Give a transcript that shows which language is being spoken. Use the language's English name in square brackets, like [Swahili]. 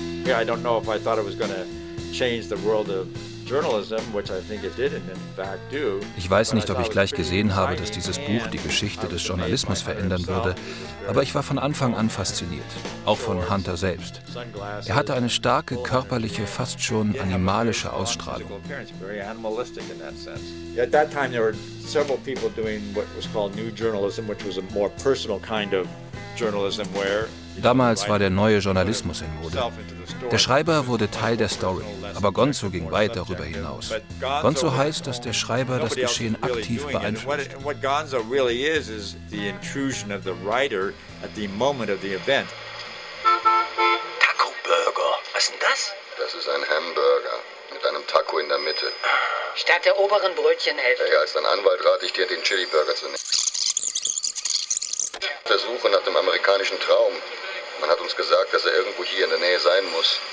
[English] I don't know if I thought it was going to change the world of journalism, which I think it did and in fact do. [German] Ich weiß nicht, ob ich gleich gesehen habe, dass dieses Buch die Geschichte des Journalismus verändern würde, aber ich war von Anfang an fasziniert, auch von Hunter selbst. Er hatte eine starke körperliche, fast schon animalische Ausstrahlung. [English] At that time there were several people doing what was called new journalism, which was a more personal kind of journalism where. [German] Damals war der neue Journalismus in Mode. Der Schreiber wurde Teil der Story, aber Gonzo ging weit darüber hinaus. Gonzo heißt, dass der Schreiber das Geschehen aktiv beeinflusst. Und was [English] Gonzo really is the intrusion of the writer at the moment of the event. [German] Taco Burger. Was ist denn das? Das ist ein Hamburger mit einem Taco in der Mitte. hätte. Statt der oberen Brötchenhälfte. Naja, als dein Anwalt rate ich dir, den Chili-Burger zu nehmen. Der Suche nach dem amerikanischen Traum. Man hat uns gesagt, dass er irgendwo hier in der Nähe sein muss.